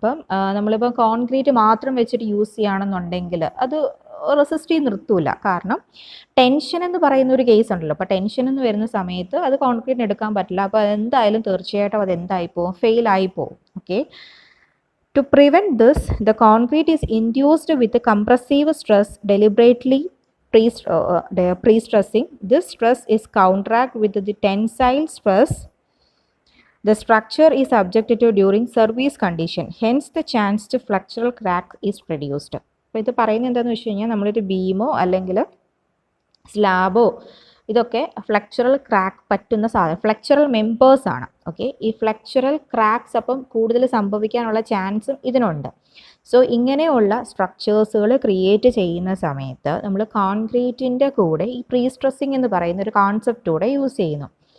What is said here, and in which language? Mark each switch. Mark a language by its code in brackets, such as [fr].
[ml] അപ്പം നമ്മളിപ്പോൾ കോൺക്രീറ്റ് മാത്രം വെച്ചിട്ട് യൂസ് ചെയ്യുകയാണെന്നുണ്ടെങ്കിൽ അത് റെസിസ്റ്റ് ചെയ്ത് നിർത്തൂല. കാരണം ടെൻഷൻ എന്ന് പറയുന്ന ഒരു കേസ് ഉണ്ടല്ലോ. അപ്പോൾ ടെൻഷൻ എന്ന് വരുന്ന സമയത്ത് അത് കോൺക്രീറ്റിന് എടുക്കാൻ പറ്റില്ല. അപ്പോൾ അതെന്തായാലും തീർച്ചയായിട്ടും അതെന്തായിപ്പോവും? ഫെയിലായിപ്പോവും. [en] Okay, to prevent this, the concrete is induced with a compressive stress deliberately pre-stressing. This stress is counteracted with the tensile stress the structure is subjected to during service condition. Hence, the chance to flexural crack is reduced. [ml] അപ്പോൾ ഇത് പറയുന്നത് എന്താണെന്ന് വെച്ച് കഴിഞ്ഞാൽ, നമ്മളൊരു ബീമോ അല്ലെങ്കിൽ സ്ലാബോ ഇതൊക്കെ ഫ്ലെക്ചറൽ crack പറ്റുന്ന സാധനം, ഫ്ലെക്ചറൽ മെമ്പേഴ്സ് ആണ്. ഓക്കെ, ഈ ഫ്ലെക്ചറൽ ക്രാക്സ് അപ്പം കൂടുതൽ സംഭവിക്കാനുള്ള ചാൻസും ഇതിനുണ്ട്. സോ ഇങ്ങനെയുള്ള സ്ട്രക്ചേഴ്സുകൾ ക്രിയേറ്റ് ചെയ്യുന്ന സമയത്ത് നമ്മൾ കോൺക്രീറ്റിൻ്റെ കൂടെ ഈ പ്രീ സ്ട്രെസ്സിങ് എന്ന് പറയുന്ന ഒരു കോൺസെപ്റ്റ് കൂടെ യൂസ് ചെയ്യുന്നു.